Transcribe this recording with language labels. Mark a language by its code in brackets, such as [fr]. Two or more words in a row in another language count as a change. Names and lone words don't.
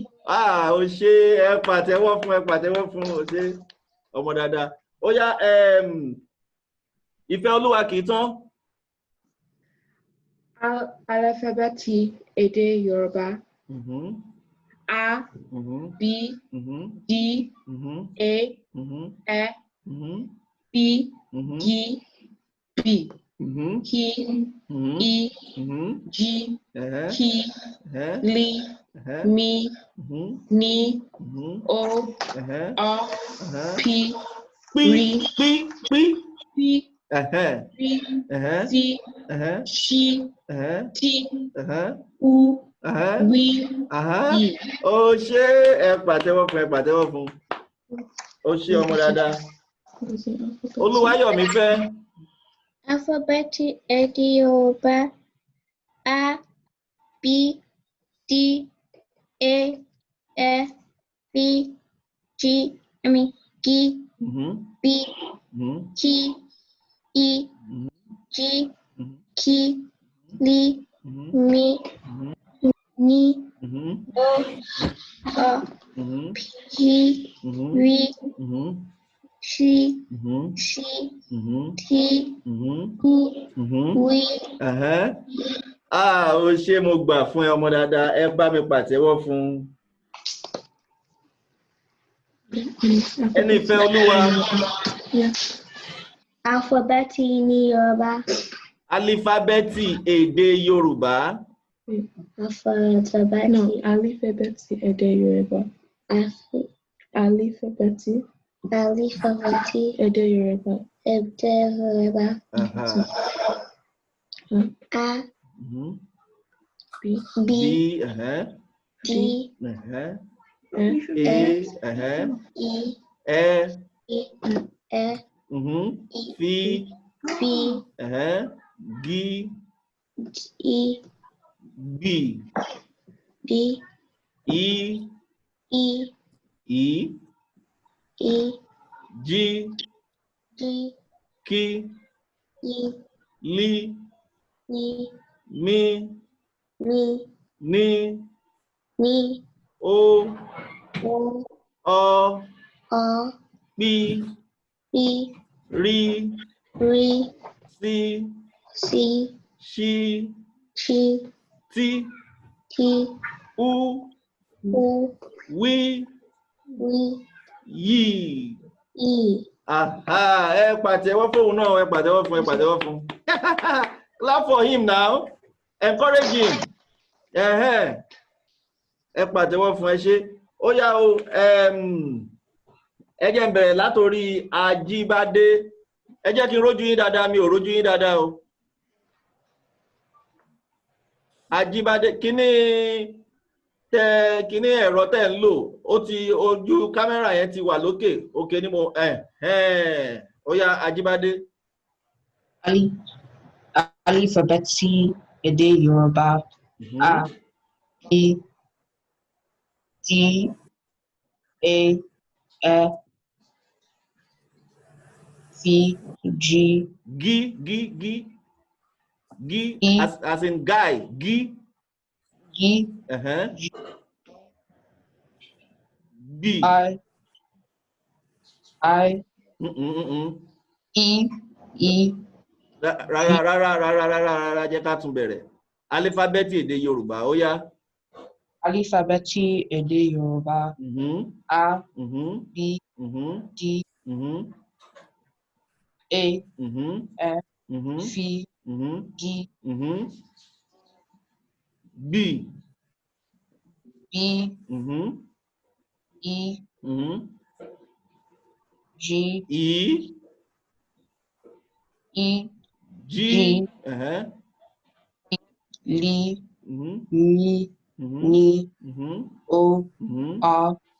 [yo] Ó ṣe ẹ pàtẹ́wọ́ fún ó ṣe ọmọ dáadáa. Ó yá ìfẹ́ Olúwa kì í tán. Alifábẹ́ẹ̀tì èdè Yorùbá A, B, D, E, F, P, G, B, K, E, G, K, L, M, N, O, Ọ, P, R, P, C, Ṣ, T, U, W, Y. Ó ṣe ẹ pàtẹ́wọ́ fún ó ṣe ọmọ dáadáa. Olúwayọ̀mí fẹ́. Alifábẹ́ẹ̀tì èdè Yorùbá A, B, D, E, F, G, B, K, E, G, K, L, M, N, O, Ọ, P, R, Ṣ, T, U, W. Ó ṣe mo gbà fún ẹ ọmọ dáadáa, ẹ bá mi pàtẹ́wọ́ fún. Ẹni ìfẹ́ Olúwa. Alifábẹ́ẹ̀tì ní Yorùbá. Alifábẹ́ẹ̀tì èdè Yorùbá. Alifábẹ́ẹ̀tì èdè Yorùbá. Alifábẹ́ẹ̀tì èdè Yorùbá. A, B, B, D, E, F, F, F, G, E, B, B, E, G, K, L, M, N, O, Ọ, P, R, C, Ṣ, T, U, W, Y. Ẹ pàtẹ́wọ́ fóun náà, ẹ pàtẹ́wọ́ fún. [en] Clap for him now. Encourage him. [yo] Ẹ pàtẹ́wọ́ fún ẹ ṣe. Ó yá o, ẹ jẹ́ n bẹ̀rẹ̀ látorí Ajíbádé. Ẹ jẹ́ kí n rójú yín dáadáa, mi ò rójú yín dáadáa o. Ajíbádé, kí ni tẹ kíní ẹ̀rọ tẹ́ ń lò ó ti ojú kámẹ́rà yẹn ti wà lókè òkè ni mo ó yá Ajíbádé. Alifabeeti èdè Yoruba A B D A E F G [en] as in guy G [yo] G B I E rárá jẹ́ ká tún bẹ̀rẹ̀ alifábẹ́ẹ̀tì èdè Yorùbá ó yá. Alifabeeti èdè Yoruba A B D A E F G B E G G L O R